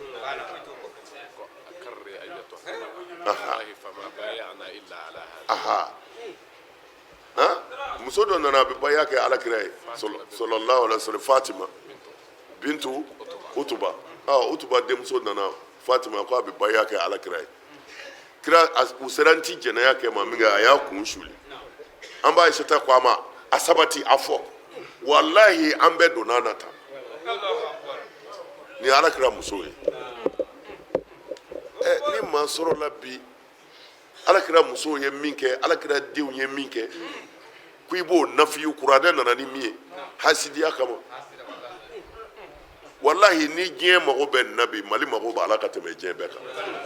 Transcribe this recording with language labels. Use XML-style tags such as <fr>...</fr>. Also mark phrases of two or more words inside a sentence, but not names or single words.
<bm>muso dɔ nana a bɛ baya kɛ alakira ye</bm> <ar>صلى الله عليه وسلم</ar> <bm>Fatima bintu Utuba Utuba denmuso nana Fatima ko a bɛ baya kɛ alakira ye kira u sera n ti jɛnɛya kɛ ma min kɛ a y'a kun suli an b'a Aisha ta ko a ma a sabati a fɔ wallahi an bɛɛ donna na ta ni alakira muso ye ni maa sɔrɔla bi alakira muso ye min kɛ alakira denw ye min kɛ ko i b'o nafiyu kuranɛ nana ni min ye hasidiya kama wallahi ni diɲɛ mago bɛ nin na bi Mali mago b'a la ka tɛmɛ diɲɛ bɛɛ kan</bm>